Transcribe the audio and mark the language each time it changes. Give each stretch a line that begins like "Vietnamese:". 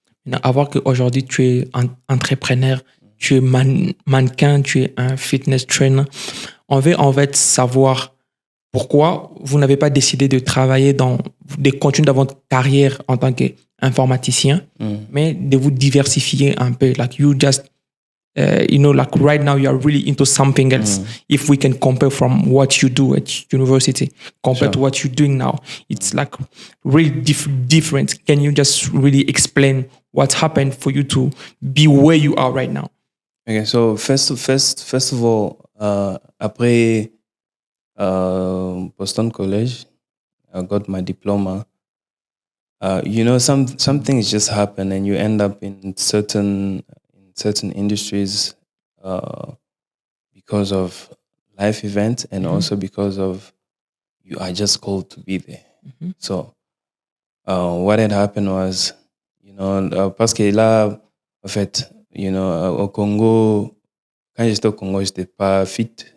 French: Maintenant, à voir qu'aujourd'hui, tu es entrepreneur, tu es mannequin, tu es un fitness trainer. On veut en fait savoir pourquoi vous n'avez pas décidé de travailler de continuer dans votre carrière en tant qu'informaticien, mais de vous diversifier un peu.
English: Like you just, like right now you are really into something else. If we can compare from what you do at university compared to what you're doing now, it's like really different. Can you just really explain what happened for you to be where you are right now? Okay, so first of all, après Boston College, I got my diploma. Some things just happen, and you end up in certain industries because of life events, and also because of you are just called to be there.
French: So what had happened was, parce que là, en fait, au Congo, quand j'étais au Congo, j'étais pas fit.